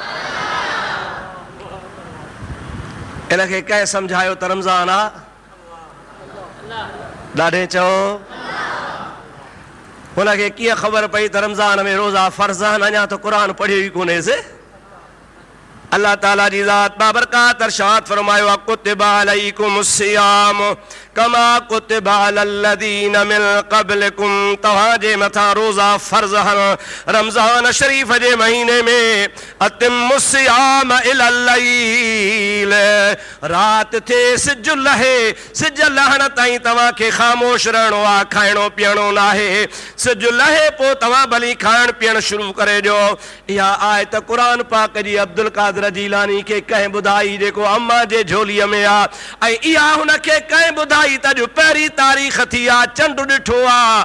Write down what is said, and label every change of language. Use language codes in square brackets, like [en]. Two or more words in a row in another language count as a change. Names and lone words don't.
[sd] इनखे कंहिं सम्झायो त रमज़ान आहे? ॾाढे चओ। हुनखे कीअं ख़बर पई त रमज़ान में रोज़ा फ़र्ज़ आहिनि? अञा त क़ुर पढ़ियो ई कोन्हेसि। अल्लाह ताला जी ज़ात बाबरकात इरशाद फरमायो आहे [ar] كتب عليكم الصيام كما كتب على الذين من قبلكم, [sd] तव्हांजे मथां रोज़ा फ़र्ज़ आहिनि रमज़ान शरीफ़ जे महीने में। [ar] أتموا الصيام إلى الليل, [sd] राति थिए सिज लहे, सिज लहण ताईं तव्हांखे ख़ामोश रहणो आहे, खाइणो पीअणो न आहे। सिज लहे पोइ तव्हां भली खाइण पीअण शुरू करे ॾियो। इहा आयत क़ुर पाक जी अब्दुल कादिर जीलानी खे कंहिं ॿुधाई जेको अम्मा जे झोलीअ में आहे, ऐं इहा हुनखे कंहिं ॿुधाई त अॼु पहिरीं तारीख़ थी आहे, चंड ॾिठो आहे।